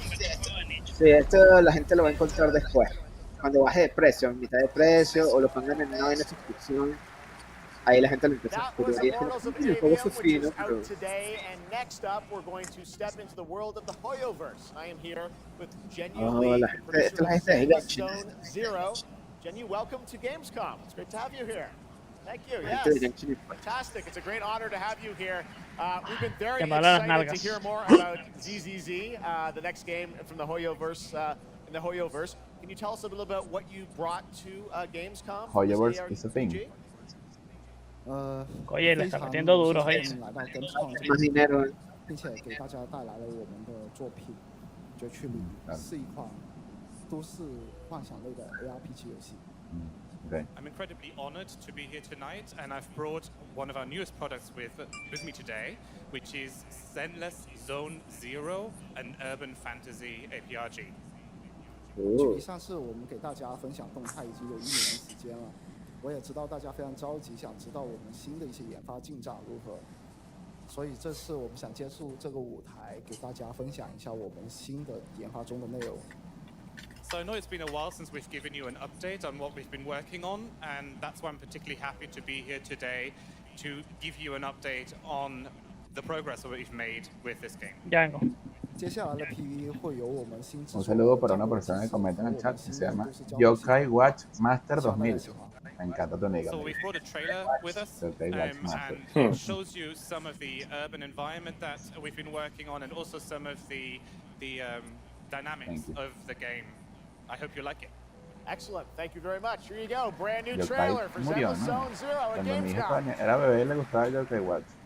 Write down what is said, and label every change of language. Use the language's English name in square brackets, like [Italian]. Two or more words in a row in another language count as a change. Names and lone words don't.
[Spanish] Sí, esto la gente lo va a encontrar después. Cuando baje de precio, en mitad de precio, o lo pongan en una buena suscripción, ahí la gente lo empieza a descubrir. Y el juego es fino, pero... la gente, esto es la gente de [English] Jenny, welcome to Gamescom. It's great to have you here. Thank you. Yes. Fantastic. It's a great honor to have you here. We've been very excited to hear more about ZZZ, the next game from the Hoyoverse, in the Hoyoverse. Can you tell us a little about what you brought to Gamescom? Hoyoverse is a thing. [Spanish] Oye, le está metiendo duro, oye. Más dinero. [Chinese] 并且给大家带来了我们的作品《绝区里》，是一款都市幻想类的 ARPG 游戏。 [English] Okay. I'm incredibly honored to be here tonight, and I've brought one of our newest products with me today, which is Zenless Zone Zero, an urban fantasy APRG. [Chinese] 距离上次我们给大家分享动态已经有1年时间了，我也知道大家非常着急，想知道我们新的一些研发进展如何，所以这次我们想借助这个舞台，给大家分享一下我们新的研发中的内容。 [English] So I know it's been a while since we've given you an update on what we've been working on, and that's why I'm particularly happy to be here today to give you an update on the progress that we've made with this game. [Spanish] Ya vengo. [Chinese] 接下来的 PV 会由我们新制 [Spanish] Un [Chinese] 作 [Spanish] saludo para [Chinese] 战 [Spanish] una [Chinese] 斗 [Spanish] persona [Chinese] 机 [Spanish] que comenta en el [Chinese] 和我 [Spanish] chat [Chinese] 们 [Spanish] que [Chinese] 新 [Spanish] se [Chinese] 的 [Spanish] llama [Chinese] 都市交互系 [Spanish] Yokai [Chinese] 统。 [Spanish] Watch Master [Chinese] 希望大家 [Spanish] 2000. [Chinese] 喜欢。 [Spanish] Me encanta tu nick, [English] So [Spanish] amigo. [English] we've brought a trailer with us, [Spanish] Yokai Watch Master. [English] and it shows you some of the urban environment that we've been working on, and also some of the dynamics Thank you. of the game. I hope you like it. Excellent. Thank you very much. Here you go. Brand new [Spanish] Yokai [English] trailer for [Spanish] murió, [English] Zenless [Spanish] ¿no? [English] Zone Zero at [Spanish] Cuando mi hija [English] GAMESCON. [Spanish] era bebé le gustaba Yokai Watch.